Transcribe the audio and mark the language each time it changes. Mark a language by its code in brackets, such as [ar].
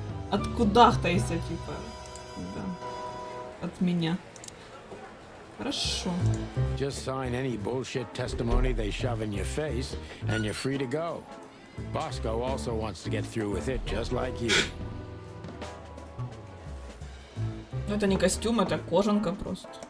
[ru] Откудахтайся, типа. Да. От меня. Хорошо. [en] Just sign any bullshit testimony they shove in your face, and you're free to go. Bosco also wants to get through with it, just like you. [ru] Это не костюм, это кожанка просто.